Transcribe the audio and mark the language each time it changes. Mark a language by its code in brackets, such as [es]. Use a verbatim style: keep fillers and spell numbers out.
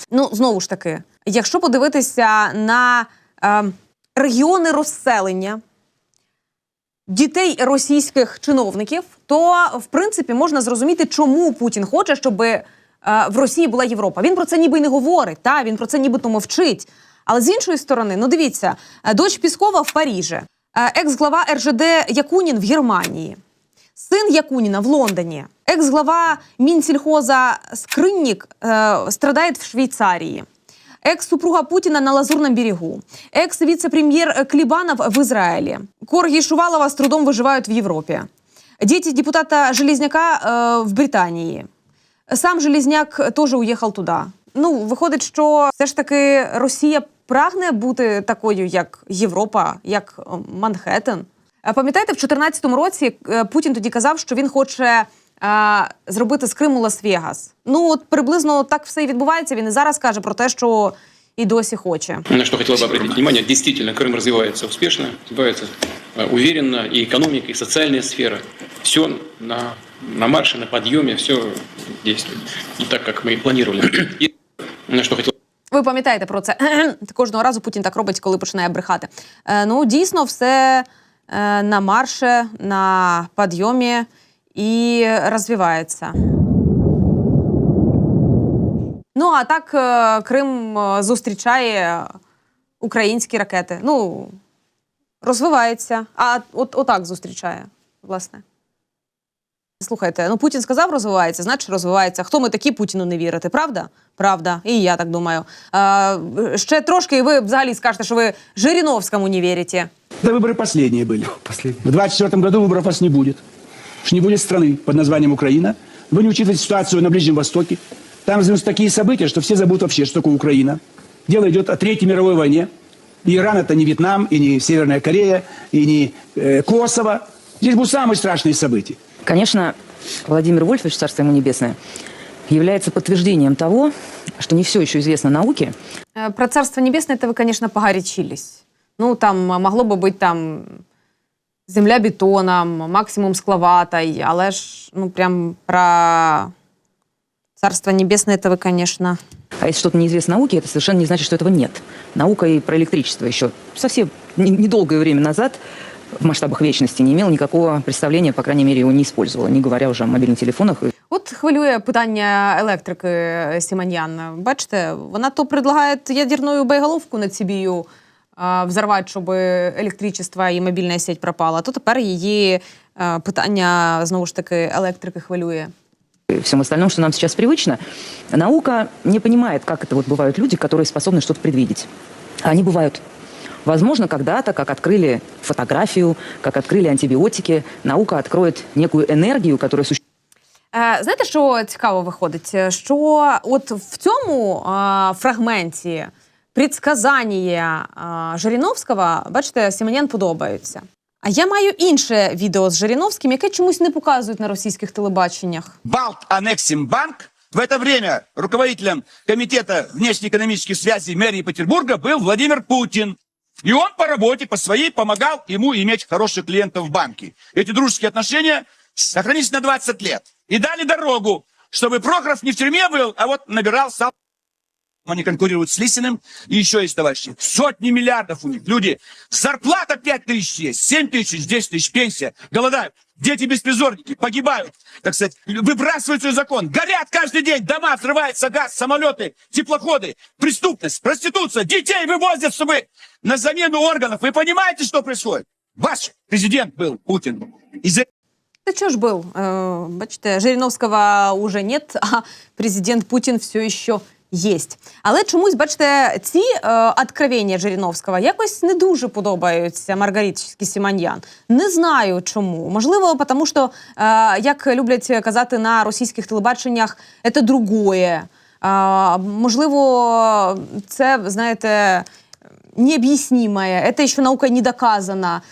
[uk] Ну, знову ж таки, якщо подивитися на е, регіони розселення дітей російських чиновників, то, в принципі, можна зрозуміти, чому Путін хоче, щоб е, в Росії була Європа. Він про це ніби й не говорить, та? Він про це нібито мовчить. Але з іншої сторони, ну дивіться, дочь Піскова в Парижі, екс-глава РЖД Якунін в Германії, [ru] Сын Якунина в Лондоне, экс-глава Минсельхоза Скрынник э, страдает в Швейцарии, экс-супруга Путина на Лазурном берегу, экс-вице-премьер Клибанов в Израиле, корги Шувалова с трудом выживают в Европе, дети депутата Железняка э, в Британии. Сам Железняк тоже уехал туда. [uk] Ну, виходить, що все ж таки Росія прагне бути такою, як Європа, як Манхеттен. А пам'ятаєте, в дві тисячі чотирнадцятому році Путін тоді казав, що він хоче а, зробити з Криму Лас-Вегас. Ну, от приблизно так все і відбувається. Він і зараз каже про те, що і досі хоче. [ru] На что хотел бы обратить внимание, действительно, Крым развивается успешно, развивается уверенно, и экономика, и социальная сфера. Все на, на марше, на подъеме, все действует. И так, как мы и планировали. И на что хотел... [uk] Ви пам'ятаєте про це. Кожного разу Путін так робить, коли починає брехати. Е, ну, дійсно, все е, на марше, на підйомі і розвивається. Ну, а так е, Крим е, зустрічає українські ракети. Ну, розвивається. А от, отак зустрічає, власне. Слухайте, ну Путін сказав, розвивається, значить розвивається. Хто ми такі, Путіну не вірити, правда? Правда, і я так думаю. А, ще трошки, і ви взагалі скажете, що ви Жириновському не вірите. [ru] Да выборы последние были. Последние. В двадцать четвёртом году выборов вас не будет. Уж не будет страны под названием Украина. Вы не учитываете ситуацию на Ближнем Востоке. Там развиваются такие события, что все забудут вообще, что такое Украина. Дело идет о Третьей мировой войне. И Иран это не Вьетнам, и не Северная Корея, и не э, Косово. Здесь будут самые страшные события. Конечно, Владимир Вольфович, царство ему небесное, является подтверждением того, что не все еще известно науке. Про царство небесное это вы, конечно, погорячились. Ну, там могло бы быть там земля бетоном, максимум скловатой, але ж, ну, прям про царство небесное это вы, конечно... А если что-то неизвестно науке, это совершенно не значит, что этого нет. Наука и про электричество еще совсем недолгое время назад в масштабах вечности не имела никакого представления, по крайней мере, его не использовала, не говоря уже о мобильных телефонах. [uk] От хвилює питання електрики Сіманьян. Бачите, вона то предлагає ядерну боєголовку над Сибією а, взорвати, щоб електричество і мобільна сеть пропала, то тепер її а, питання, знову ж таки, електрики хвилює. [ru] Всем остальном, что нам сейчас привычно, наука не понимает, как это вот бывают люди, которые способны что-то предвидеть. А они бывают. Возможно, когда-то, как открыли фотографию, как открыли антибиотики, наука откроет некую энергию, которая существует. [uk] Знаєте, що цікаво виходить? Що от в цьому а, фрагменті предсказання а, Жириновського, бачите, Сіманян подобається. А я маю інше відео з Жириновським, яке чомусь не показують на російських телебаченнях. [ru] Балтанексимбанк в это время руководителем комитета внешнеэкономических связей мэрии Петербурга был Владимир Путин. И он по работе, по своей, помогал ему иметь хороших клиентов в банке. Эти дружеские отношения сохранились на двадцать лет. И дали дорогу, чтобы Прохоров не в тюрьме был, а вот набирал сам. Они конкурируют с Лисиным. И еще есть, товарищи, сотни миллиардов у них. Люди, зарплата пять тысяч есть, семь тысяч, десять тысяч пенсия. Голодают. Дети беспризорники погибают, так сказать, выбрасывают свой закон. Горят каждый день дома, взрывается газ, самолеты, теплоходы, преступность, проституция. Детей вывозят, чтобы на замену органов. Вы понимаете, что происходит? Ваш президент был, Путин. Из-за... Да что ж был? Э, бачите, Жириновского уже нет, а президент Путин все еще... [uk] Єсть. Але чомусь, бачите, ці е, откровення Жириновського якось не дуже подобаються Маргариті Сіманян. Не знаю чому. Можливо, тому що, е, як люблять казати на російських телебаченнях, це другое. Е, можливо, це, знаєте, необ'ясніме, це ще наука не доказана.